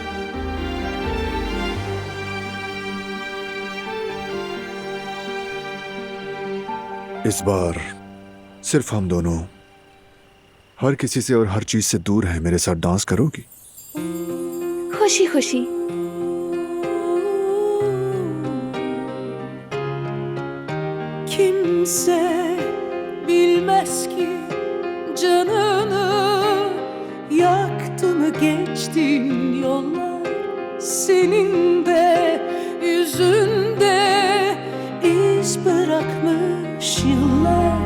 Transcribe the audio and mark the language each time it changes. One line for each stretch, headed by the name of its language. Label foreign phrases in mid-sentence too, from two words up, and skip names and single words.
Hindi: इस बार सिर्फ हम दोनों, हर किसी से और हर चीज से दूर हैं। मेरे साथ डांस करोगी? खुशी खुशी।
Turkish: Kimse bilmez ki canını yaktı mı geçtiğin yollar, senin de yüzünde iz bırakmış yıllar.